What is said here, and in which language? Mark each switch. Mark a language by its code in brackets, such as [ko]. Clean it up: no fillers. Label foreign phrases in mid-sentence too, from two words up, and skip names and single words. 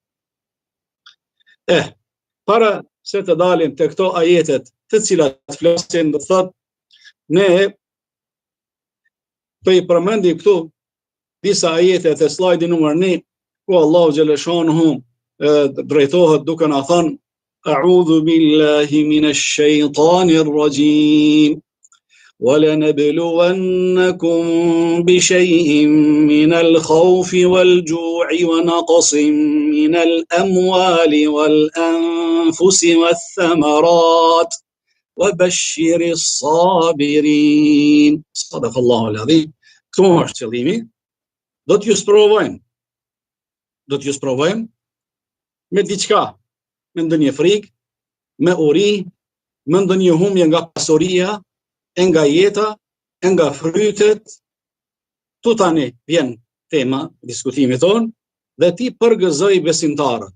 [sq] Para se të dalim te këto ajetet, të cilat flasin, do thot ne të i përmendim këtu disa ajete të slajdi numër 1, ku Allahu xhaleshanuhu drejtohet duke na thënë [ar] أعوذ بالله من الشيطان الرجيم ولنبلونكم بشيء من الخوف والجوع ونقص من الأموال والأنفس والثمرات وبشر الصابرين. صدق الله العظيم. [sq] Këtu është qëllimi. Do t'ju sprovojmë me diçka, me ndonjë frikë, me uri, me ndonjë humbje nga pasuria, nga jeta, nga frytet. Tu tani vjen tema diskutimit tonë dhe ti përgëzoj besimtarët.